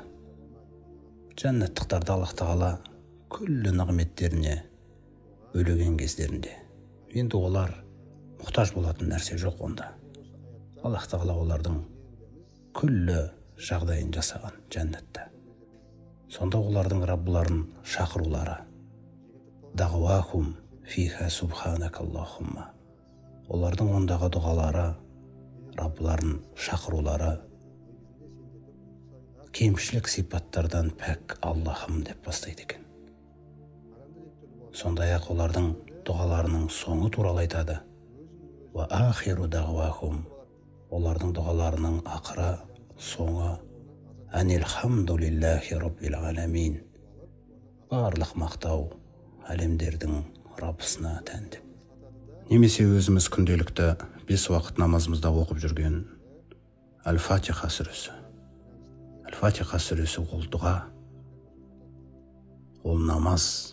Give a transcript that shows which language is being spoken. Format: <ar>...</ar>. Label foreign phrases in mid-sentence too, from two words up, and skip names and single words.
<kk>Жәннаттықтарды Аллах Тағала күллі нығметтеріне бөлеген кездерінде, енді олар мұқтаж болатын нәрсе жоқ онда. Аллах Тағала олардың күллі жағдайын жасаған жәннатта. Сонда олардың Раббыларын шақырулары,</kk> <ar>دعواهم فيها سبحانك اللهم,</ar> <kk>олардың ондағы дұғалары, Раббыларын шақырулары, кемшілік сипаттардан пәк Аллахым деп бастайды екен. Сондай-ақ олардың дұғаларының соңы туралы айтады.</kk> <ar>وآخر دعواهم,</ar> <kk>олардың дұғаларының ақыры, соңы</kk> <ar>أن الحمد لله رب العالمين,</ar> <kk>барлық мақтау әлемдердің Раббысына тән деп. Немесе өзіміз күнделікті 5 уақыт намазымызда оқып жүрген Әл-Фатиха сүресі. Әл-Фатиха сүресі ол дұға, ол намаз.</kk>